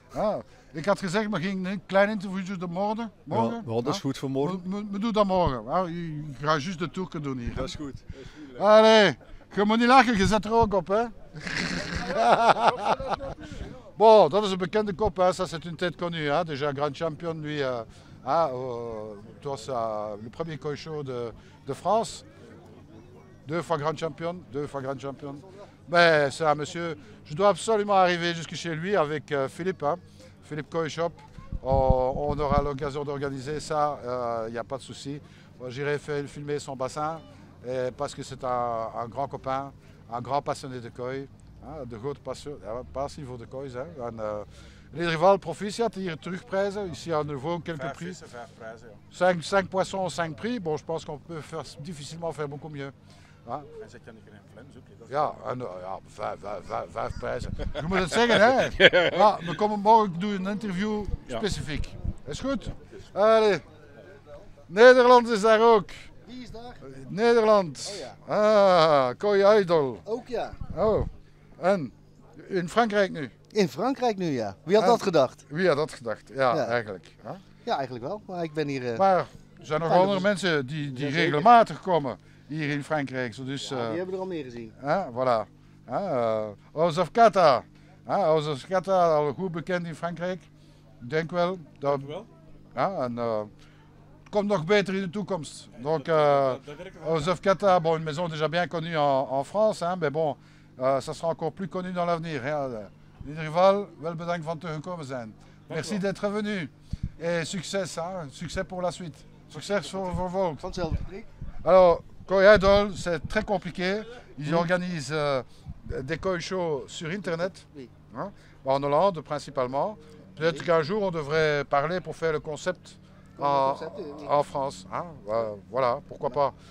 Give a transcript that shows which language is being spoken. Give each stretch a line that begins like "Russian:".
Dutch: Ah, ik had gezegd, we gingen een klein interviewtje doen morgen. Ja, dat is goed voor morgen. We doen dat morgen. Ah, je gaat juist de tour doen hier. Dat is goed. Allee, je moet niet lachen, je zet er ook op, hè. Bon, dat is een bekende kop, hein.
French: Ça c'est une tête connue, hein. Déjà grand champion, lui, le premier Coïchaud de France. 2 fois grand champion, 2 fois grand champion. Mais c'est un monsieur, je dois absolument arriver jusque chez lui avec Philippe, hein. Philippe Coïchop. On aura l'occasion d'organiser ça, il n'y a pas de souci. J'irai filmer son bassin parce que c'est un grand copain, un grand passionné de kooi.
Dutch: De grote passie voor de koois. En les rivales proficiat hier terugprijzen.
French: Ici à nouveau quelques prix. 5 poissons, 5 prix. Bon, je pense qu'on peut difficilement faire beaucoup mieux.
Dutch: Ja, ja, 5 prijzen. Je moet het zeggen, hè? Ja, we komen morgen doen een interview specifiek. Is goed? Allee. Nederland is daar ook. Wie is daar? Nederland. Oh ja. Ah, Kooi Idol. Ook ja. Oh, en in Frankrijk nu? In Frankrijk nu ja. Wie had dat gedacht? Wie had dat gedacht? Ja, Ja. eigenlijk. Hè? Ja, eigenlijk wel. Maar ik ben hier... Maar er zijn nog andere mensen die regelmatig komen hier in Frankrijk. Zo dus, die hebben er al meer gezien. Voilà. House of Kata. House of Kata, al goed bekend in Frankrijk. Ik denk wel. Dat, en, het komt nog beter in de toekomst.
French: Donc, House of Kata, bon, une maison déjà bien connue en France, hein, mais bon, ça sera encore plus connu dans l'avenir.
Dutch: Lieder Rival, wel bedankt van te gekomen zijn.
French: Merci d'être venu. Et succès, hein, succès pour la suite.
Dutch: Succès voor vervolg. Van hetzelfde fabriek.
French: Alors, Kooi Idol, c'est très compliqué. Ils organisent des kooi shows sur Internet, Oui. hein, en Hollande principalement. Peut-être qu'un jour on devrait parler pour faire le concept en France. Hein. Voilà, pourquoi pas.